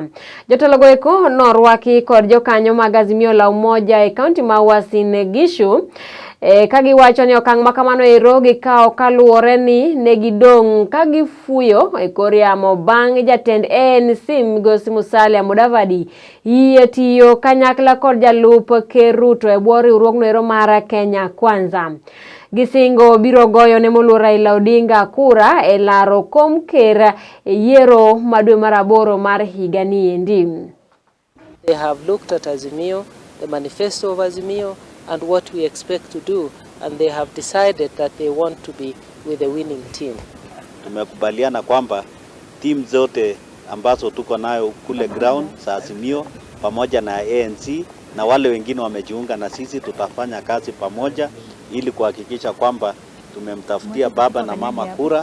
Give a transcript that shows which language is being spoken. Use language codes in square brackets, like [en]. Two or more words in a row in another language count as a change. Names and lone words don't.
[luo] Jotelo goeko norwaki kod jokanyo mag Azimio la Umoja e kaunti ma Uasin Gishu kagi wacho ni okang' makamano ero gikawo kaluwore ni negidong' kagifuyo e kor yamo bang' jatend ANC Migosi Musalia Mudavadi yie tiyo kanyakla kod jalup Ker Ruto e bwo riwruogno ero mar Kenya Kwanza. Gisingo biro goyo ne moluor Raila Odinga kura e laro kom ker yiero madwe mar 8 mar higa ni endi. [en] They have looked at Azimio, the manifesto of Azimio, and what we expect to do, and they have decided that they want to be with the winning team. [sw] Tumekubaliana kwamba team zote ambazo tuko nayo kule ground za Azimio pamoja na ANC na wale wengine wamejiunga na sisi, tutafanya kazi pamoja ili kuhakikisha kwamba tumemtafutia baba na mama kura.